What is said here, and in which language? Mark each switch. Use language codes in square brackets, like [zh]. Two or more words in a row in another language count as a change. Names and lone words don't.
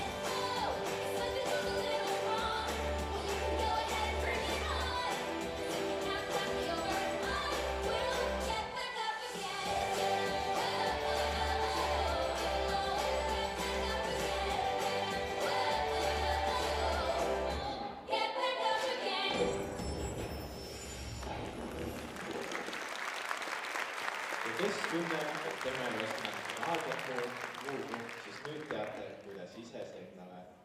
[en] Oh, if something goes a little wrong, well, you can go ahead and bring it on. 'Cause if you're not knock me over, I will get back up again. Oh, oh, oh, oh, get back up again. Oh, oh, oh, get back up again. [et] ja kes tunneb, et tema on just nationaalteater muu koht, siis nüüd teate, kuidas ise endale